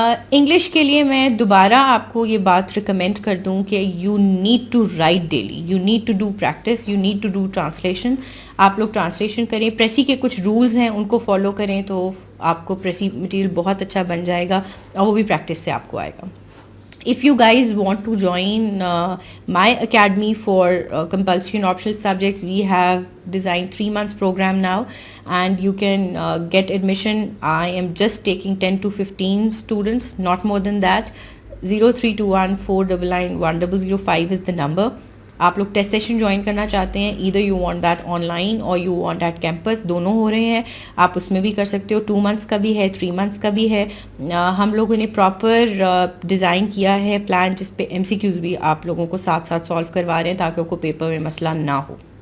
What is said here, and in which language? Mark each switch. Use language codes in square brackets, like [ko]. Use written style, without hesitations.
[ur] English کے لیے میں دوبارہ آپ کو یہ بات ریکمینڈ کر دوں کہ [en] You need to write daily, you need to do practice, you need to do translation. [ur] آپ لوگ ٹرانسلیشن کریں، پریسی کے کچھ رولز ہیں ان کو فالو کریں تو آپ کو پریسی مٹیریل بہت اچھا بن جائے گا اور وہ بھی پریکٹس سے آپ کو آئے گا. [en] If you guys want to join my academy for compulsory and optional subjects, we have designed 3 months program now and you can get admission. I am just taking 10 to 15 students, not more than that. 0321 499 1005 is the number. [ur] آپ لوگ test session join کرنا چاہتے ہیں، [en] either you want that online or you want that campus, [ur] دونوں ہو رہے ہیں، آپ اس میں بھی کر سکتے ہو. 2 months کا بھی ہے، 3 months کا بھی ہے. ہم لوگوں نے پراپر ڈیزائن کیا ہے پلان جس پہ ایم سی کیوز بھی آپ لوگوں کو ساتھ ساتھ سالو کروا رہے ہیں تاکہ آپ کو پیپر میں مسئلہ نہ ہو.